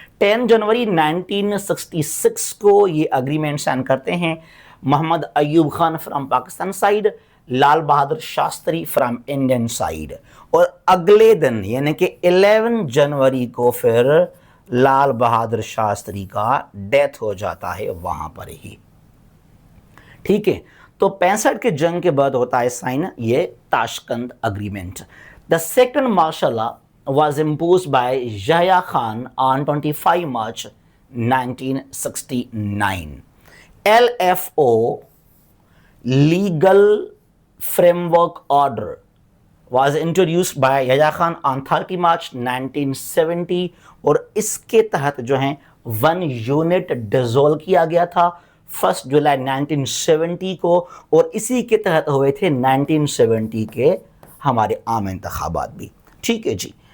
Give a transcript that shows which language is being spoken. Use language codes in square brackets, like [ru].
[hi] 10 जनवरी 1966 को ये agreement sign करते हैं Mohammad Ayub Khan [en] from Pakistan side, [hi] Lal Bahadur Shastri [en] From Indian side. [hi] और अगले दिन यानी कि 11 जनवरी को फिर लाल बहादुर शास्त्री का डेथ हो जाता है वहां पर ही। ठीक है। तो 65 के जंग के बाद होता है साइन ये Tashkent agreement. [en] The second martial law was imposed by Yahya Khan on 25 March 1969. LFO, Legal Framework Order, was introduced by Yahya Khan on 30 March 1970, [hi] और इसके तहत जो है 1 यूनिट डिसॉल्व किया गया था 1 जुलाई 1970 को, और इसी के तहत हुए थे 1970 के हमारे आम इंतखाबात भी। ठीक है जी।